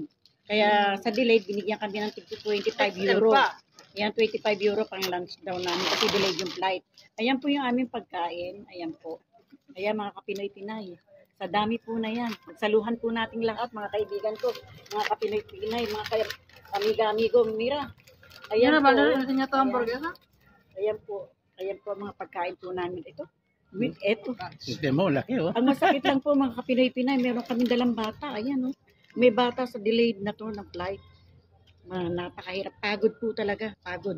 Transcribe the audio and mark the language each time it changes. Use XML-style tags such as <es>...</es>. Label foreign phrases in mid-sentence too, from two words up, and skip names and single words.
<tl>Kaya sa delayed, binigyan kami ng 25 euro. Ayan, 25 euro pang lunch daw namin kasi delayed yung flight. Ayan po yung aming pagkain. Ayan po. Ayan mga kapinoy-pinay. Sa dami po na yan. Magsaluhan po nating lahat, mga kaibigan ko. Mga kapinoy-pinay, mga</tl> <es>amiga-amigo, mira.</es> <tl>Ayan po. Ayan po. Ayan po mga pagkain po namin. Ito. Ito. Sistem mo, laki oh. Ang masakit lang po mga kapinoy-pinay, meron kaming dalang bata. Ayan oh. May bata sa delayed na to ng flight. Napakahirap. Pagod po talaga. Pagod.</tl>